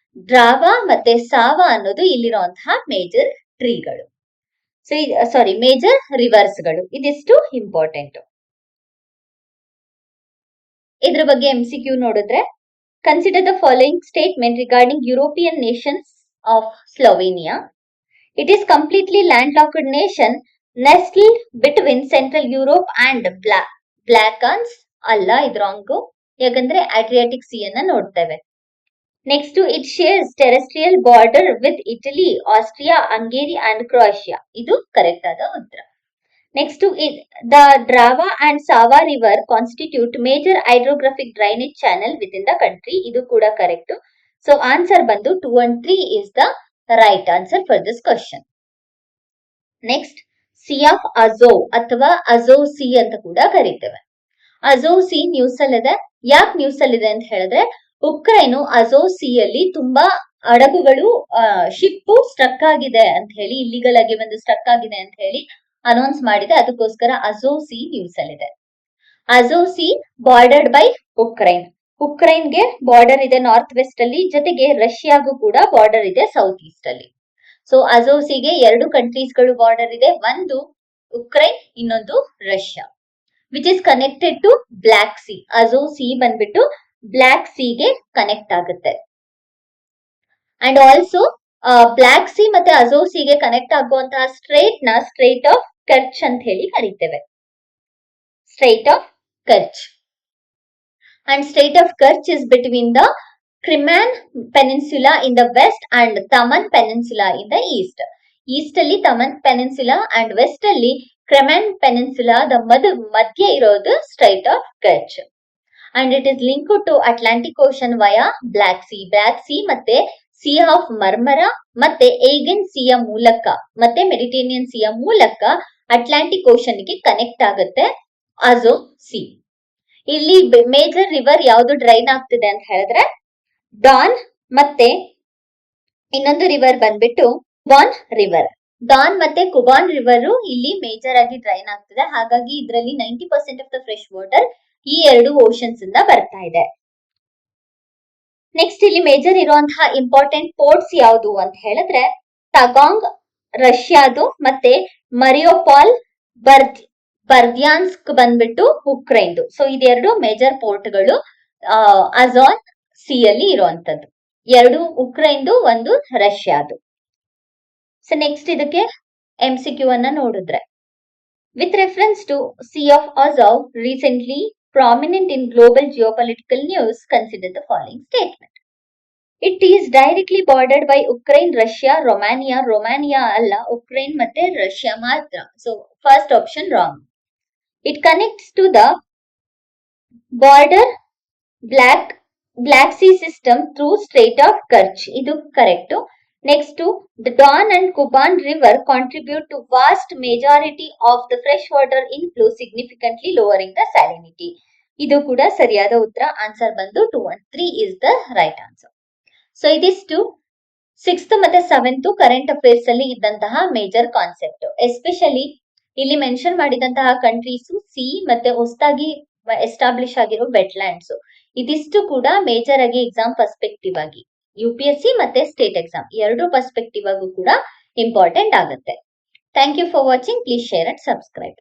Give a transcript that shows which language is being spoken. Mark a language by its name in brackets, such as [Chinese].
[Kannada] ಡ್ರಾವಾ ಮತ್ತೆ ಸಾವಾ ಅನ್ನೋದು ಇಲ್ಲಿರುವಂತಹ ಮೇಜರ್ ಟ್ರೀಗಳು. ಮೇಜರ್ ರಿವರ್ಸ್ ಗಳು. ಇದಿಷ್ಟು ಇಂಪಾರ್ಟೆಂಟ್. ಇದ್ರ ಬಗ್ಗೆ MCQ ನೋಡಿದ್ರೆ, [English] Consider the following statement regarding European nations of Slovenia. It is completely landlocked nation nestled between Central Europe and Balkans. [Kannada] ಅಲ್ಲ, ಇದು ರಾಂಗು, ಯಾಕಂದ್ರೆ ಅಡ್ರಿಯಾಟಿಕ್ ಸಿ ಅನ್ನ ನೋಡ್ತೇವೆ. [English] Next, it shares terrestrial border with Italy, Austria, Hungary and Croatia. [Kannada] ಇದು correct ಆದ ಉತ್ತರ. [English] Next, the Drava and Sava river constitute major hydrographic drainage channel with in the country. [Kannada] ಇದು ಕೂಡ ಕರೆಕ್ಟ್. [English] So answer ಬಂದು 2 and 3 is the right answer for this question. [Kannada] Next, Sea of Azov ಅಥವಾ ಅಜೋವ್ C ಅಂತ ಕೂಡ ಕರೀತೇವೆ. ಅಜೋವ್ C news ಅಲ್ಲಿದೆ. ಯಾಕೆ news ಅಲ್ಲಿದೆ ಅಂತ ಹೇಳಿದ್ರೆ, ಉಕ್ರೈನು ಅಜೋವ್ ಸಿ ಅಲ್ಲಿ ತುಂಬಾ ಹಡಗುಗಳು ಶಿಪ್ ಸ್ಟ್ರಕ್ ಆಗಿದೆ ಅಂತ ಹೇಳಿ, ಇಲ್ಲಿಗಲ್ ಆಗಿ ಒಂದು ಸ್ಟ್ರಕ್ ಆಗಿದೆ ಅಂತ ಹೇಳಿ ಅನೌನ್ಸ್ ಮಾಡಿದೆ. ಅದಕ್ಕೋಸ್ಕರ ಅಜೋವ್ ಸಿ ನ್ಯೂಸ್ ಅಲ್ಲಿದೆ. ಅಜೋವ್ ಸಿ ಬಾರ್ಡರ್ಡ್ ಬೈ ಉಕ್ರೈನ್ಗೆ ಬಾರ್ಡರ್ ಇದೆ ನಾರ್ತ್ ವೆಸ್ಟ್ ಅಲ್ಲಿ, ಜೊತೆಗೆ ರಷ್ಯಾಗೂ ಕೂಡ ಬಾರ್ಡರ್ ಇದೆ ಸೌತ್ ಈಸ್ಟ್ ಅಲ್ಲಿ. ಸೊ ಅಜೋವ್ ಸಿಗೆ 2 ಕಂಟ್ರೀಸ್ ಗಳು ಬಾರ್ಡರ್ ಇದೆ, ಒಂದು ಉಕ್ರೈನ್, ಇನ್ನೊಂದು Russia, [English] Which is connected to Black sea. [Kannada] ಅಜೋವ್ C ಬಂದ್ಬಿಟ್ಟು ಬ್ಲಾಕ್ ಸಿಗೆ ಕನೆಕ್ಟ್ ಆಗುತ್ತೆ. ಅಂಡ್ ಆಲ್ಸೋ ಬ್ಲಾಕ್ ಸಿ ಮತ್ತೆ ಅಜೋವ್ ಸಿಗೆ ಕನೆಕ್ಟ್ ಆಗುವಂತಹ ಸ್ಟ್ರೈಟ್ ಆಫ್ ಕರ್ಚ್ ಅಂತ ಹೇಳಿ ಕರೀತೇವೆ. ಸ್ಟ್ರೈಟ್ ಆಫ್ ಕರ್ಚ್. [English] And Strait of Kerch is between the Crimean Peninsula in the west and Taman Peninsula in the east. [Kannada] East ಅಲ್ಲಿ Taman Peninsula and west ಅಲ್ಲಿ Crimean Peninsula the ಮಧ್ಯ ಇರೋದು Strait of Kerch. [English] And it is linked to Atlantic Ocean via Black Sea [Kannada] ಮತ್ತೆ Sea of Marmara ಮತ್ತೆ Aegean Sea ಮೂಲಕ ಮತ್ತೆ Mediterranean Sea ಮೂಲಕ Atlantic ocean ಗೆ ಕನೆಕ್ಟ್ ಆಗುತ್ತೆ ಅಜೋವ್ ಸಿ. ಇಲ್ಲಿ ಮೇಜರ್ ರಿವರ್ ಯಾವ್ದು ಡ್ರೈನ್ ಆಗ್ತಿದೆ ಅಂತ ಹೇಳಿದ್ರೆ ಡಾನ್, ಮತ್ತೆ ಇನ್ನೊಂದು ರಿವರ್ ಬಂದ್ಬಿಟ್ಟು ಕುಬಾನ್ ರಿವರ್. ಡಾನ್ ಮತ್ತೆ ಕುಬಾನ್ ರಿವರ್ ಇಲ್ಲಿ ಮೇಜರ್ ಆಗಿ ಡ್ರೈನ್ ಆಗ್ತಿದೆ. ಹಾಗಾಗಿ ಇದರಲ್ಲಿ 90% ಆಫ್ ದ ಫ್ರೆಶ್ ವಾಟರ್ ಈ 2 ಓಷನ್ಸ್ ಇಂದ ಬರ್ತಾ ಇದೆ. ನೆಕ್ಸ್ಟ್ ಇಲ್ಲಿ ಮೇಜರ್ ಇರುವಂತಹ ಇಂಪಾರ್ಟೆಂಟ್ ಪೋರ್ಟ್ಸ್ ಯಾವುದು ಅಂತ ಹೇಳಿದ್ರೆ ತಗಾಂಗ್ ರಷ್ಯಾದು, ಮತ್ತೆ ಮರಿಯೋಪಾಲ್ ಬರ್ದ್ಯಾನ್ಸ್ಕ್ ಬಂದ್ಬಿಟ್ಟು ಉಕ್ರೈನ್ದು. ಸೊ ಇದೆರಡು ಮೇಜರ್ ಪೋರ್ಟ್ಗಳು ಅಜಾನ್ ಸಿ ಅಲ್ಲಿ ಇರುವಂತದ್ದು. ಎರಡು ಉಕ್ರೈನ್ದು, ಒಂದು ರಷ್ಯಾದು. [English] so next [Kannada] ಇದಕ್ಕೆ MCQ ಅನ್ನ ನೋಡಿದ್ರೆ, [English] With reference to Sea of Azov recently prominent in global geopolitical news, consider the following statement. It is directly bordered by Ukraine, Russia, Romania [Kannada] ಅಲ್ಲ, ಉಕ್ರೇನ್ ಮತ್ತೆ ರಷ್ಯಾ ಮಾತ್ರ. [English] So first option wrong. It connects to the border Black Sea system through Strait of Kerch. [Kannada] ಇದು correct. [English] Next, the Don and Kuban river contribute to vast majority of the fresh water inflow, significantly lowering the salinity. [Kannada] ಇದು ಕೂಡ ಸರಿಯಾದ ಉತ್ತರ. [English] Answer ಬಂದು 2 and 3 is the right answer. [Kannada] So ಇದಿಷ್ಟು 6th ಮತ್ತೆ 7th current affairs ಅಲ್ಲಿ ಇದ್ದಂತಹ major concept. Especially ಇಲ್ಲಿ ಮೆನ್ಷನ್ ಮಾಡಿದಂತಹ ಕಂಟ್ರೀಸ್ ಸಿ ಮತ್ತೆ ಹೊಸದಾಗಿ ಎಸ್ಟಾಬ್ಲಿಷ್ ಆಗಿರೋ ವೆಟ್ಲ್ಯಾಂಡ್ಸ್, ಇದಿಷ್ಟು ಕೂಡ ಮೇಜರ್ ಆಗಿ ಎಕ್ಸಾಮ್ ಪರ್ಸ್ಪೆಕ್ಟಿವ್ ಆಗಿ UPSC ಮತ್ತೆ ಸ್ಟೇಟ್ ಎಕ್ಸಾಮ್ ಎರಡು ಪರ್ಸ್ಪೆಕ್ಟಿವ್ ಆಗು ಕೂಡ ಇಂಪಾರ್ಟೆಂಟ್ ಆಗುತ್ತೆ. [English] Thank you for watching. Please share and subscribe.